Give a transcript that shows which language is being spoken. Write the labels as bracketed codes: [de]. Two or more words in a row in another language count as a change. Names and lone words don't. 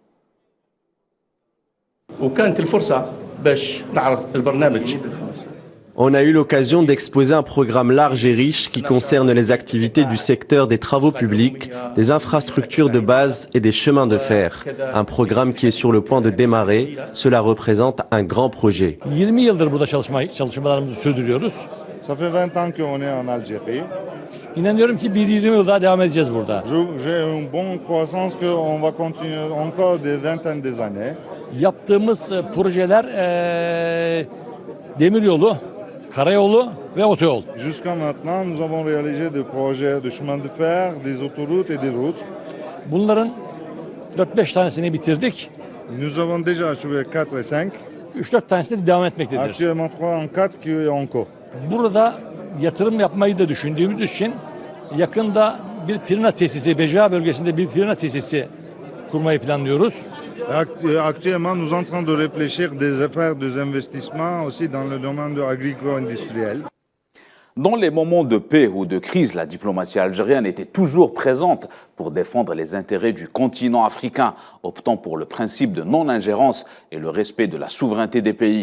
[fr] On a eu l'occasion d'exposer un programme large et riche qui concerne les activités du secteur des travaux publics, des infrastructures de base et des chemins de fer. Un programme qui est sur le point de démarrer. Cela représente un grand projet. Ça fait 20 ans qu'on est en Algérie. [tr] İnanıyorum ki 1-20 yıl daha devam edeceğiz burada. [fr] J'ai une bonne croissance qu'on va continuer encore des vingtaines des années. [tr] Yaptığımız projeler demiryolu, karayolu ve otoyol. [fr] Jusqu'à maintenant, nous avons réalisé des projets de chemin de fer, des autoroutes et des routes. [tr] Bunların 4-5 tanesini bitirdik. [fr] Nous avons déjà achevé 4 et 5. [tr] 3-4 tanesi de devam etmektedir. [fr] Actuellement 3 en 4 qui est en cours. [tr] Burada yatırım yapmayı da düşündüğümüz için yakında bir pirina tesisi, Beja bölgesinde bir pirina tesisi kurmayı planlıyoruz. [fr] Actuellement, nous sommes en train de réfléchir des affaires, des investissements aussi dans le domaine agro-industriel. Dans les moments de paix ou de crise, la diplomatie algérienne était toujours présente pour défendre les intérêts du continent africain, optant pour le principe de non-ingérence et le respect de la souveraineté des pays.